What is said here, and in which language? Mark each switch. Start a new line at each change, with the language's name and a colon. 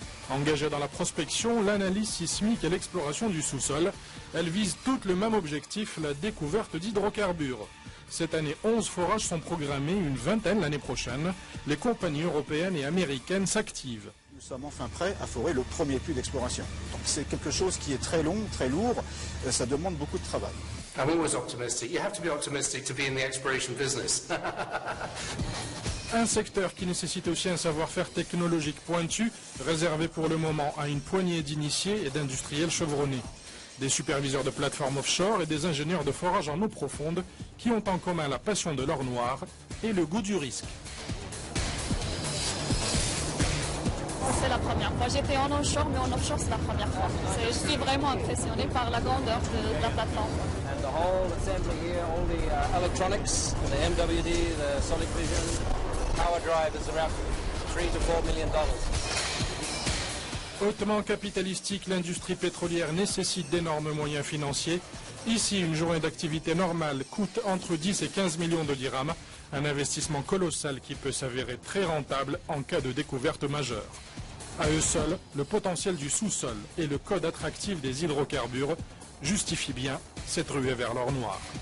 French: Engagées dans la prospection, l'analyse sismique et l'exploration du sous-sol, elles visent toutes le même objectif, la découverte d'hydrocarbures. Cette année, 11 forages sont programmés, une vingtaine l'année prochaine. Les compagnies européennes et américaines s'activent. Nous sommes enfin prêts à forer le premier puits d'exploration. Donc c'est quelque chose qui est très long, très lourd, ça demande beaucoup de travail.
English: I'm always optimistic. You have to be optimistic to be in the exploration business.
French: Un secteur qui nécessite aussi un savoir-faire technologique pointu, réservé pour le moment à une poignée d'initiés et d'industriels chevronnés. Des superviseurs de plateformes offshore et des ingénieurs de forage en eau profonde qui ont en commun la passion de l'or noir et le goût du risque. C'est la première fois. J'étais en onshore, mais en offshore, c'est la première fois. Je suis vraiment impressionnée par la grandeur de la plateforme.
English: And the whole assembly here, all the electronics, the MWD, the Sonic Vision, power drive is around $3 to $4 million.
French: Hautement capitalistique, l'industrie pétrolière nécessite d'énormes moyens financiers. Ici, une journée d'activité normale coûte entre 10 et 15 millions de dirhams, un investissement colossal qui peut s'avérer très rentable en cas de découverte majeure. À eux seuls, le potentiel du sous-sol et le code attractif des hydrocarbures justifient bien cette ruée vers l'or noir.